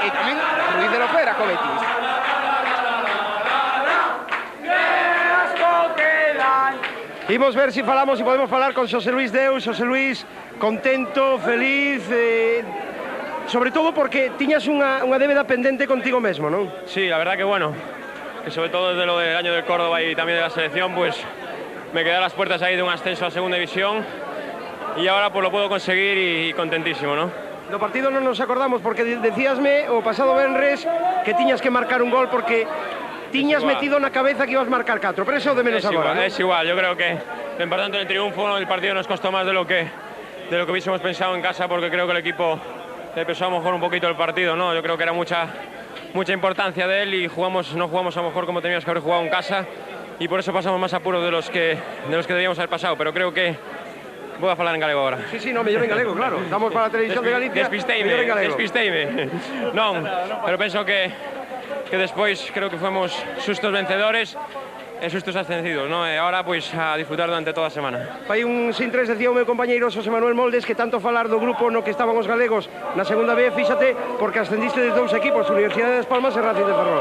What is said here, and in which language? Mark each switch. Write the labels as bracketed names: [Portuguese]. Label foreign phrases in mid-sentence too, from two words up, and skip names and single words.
[Galician] E tamén Ruiz de Lopera co Betis. Imos ver se falamos e podemos falar con Xosé Luis Deus. Xosé Luis, contento, feliz, sobre todo porque tiñas unha débeda pendente contigo mesmo, non? [Spanish] Sí, la verdad que bueno, que sobre todo desde lo del año del Córdoba y también de la selección, pues me quedé a las puertas ahí de un ascenso a segunda división y ahora pues lo puedo conseguir y contentísimo, ¿no? [Galician] No partido non nos acordamos porque decíasme o pasado venres que tiñas que marcar un gol porque tiñas metido na cabeza que ibas a marcar 4, pero eso de menos agora, [Spanish] ¿no? Es igual, yo creo que lo importante en el triunfo, el partido nos costó más de lo que hubiésemos pensado en casa, porque creo que el equipo le pesó a lo mejor un poquito el partido, ¿no? Yo creo que era mucha importancia de él y no jugamos a lo mejor como teníamos que haber jugado en casa, y por eso pasamos más apuros de los que debíamos haber pasado, pero creo que voy a [Galician] falar en galego [Spanish] ahora. [Galician] Sí, no, mellor en galego, claro. Estamos para a televisión de Galicia. Despisteime. Non, pero penso que despois creo que fomos sustos vencedores e sustos ascendidos, ¿no? E ahora, pois, a disfrutar durante toda a semana. Hai un sin tres, decía o meu compañeiro Xosé Manuel Moldes, que tanto falar do grupo no que estaban os galegos na segunda B, fíxate, porque ascendiste de dous equipos, Universidade das Palmas e Racing de Ferrol.